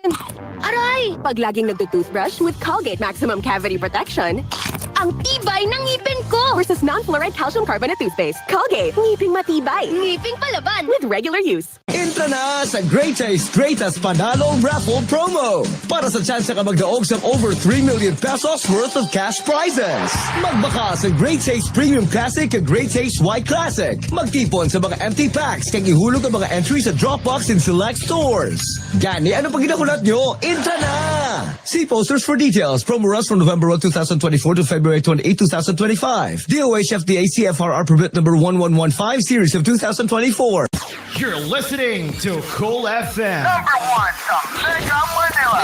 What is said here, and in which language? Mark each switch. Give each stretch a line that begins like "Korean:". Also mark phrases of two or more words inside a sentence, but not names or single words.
Filipino: Aray! Pag laging nagtutoothbrush with Colgate Maximum Cavity Protection, ang tibay ng ngipin ko!
English: Versus non-fluoride calcium carbonate toothpaste. Colgate,
Filipino: ngiping matibay. Ngiping palaban.
English: With regular use.
Hiligaynon: Intra na sa Great Taste Greatest Panalo Raffle Promo para sa chance ka magdaog sa
English: over 3 million pesos worth of cash prizes.
Hiligaynon: Magbaka sa Great Taste Premium Classic at Great Taste White Classic. Magtipon sa mga
English: empty packs
Hiligaynon: kag ihulog ang mga entries sa Dropbox
English: in select stores.
Hiligaynon: Gani, ano pag ginakulat nyo? Intra na!
English: See posters for details. Promo runs from November 1, 2024 to February 28, 2025. DOH FDA CFRR permit number 1115 series of 2024. You're listening to Cool FM.
Filipino: #1 sa Mega Manila.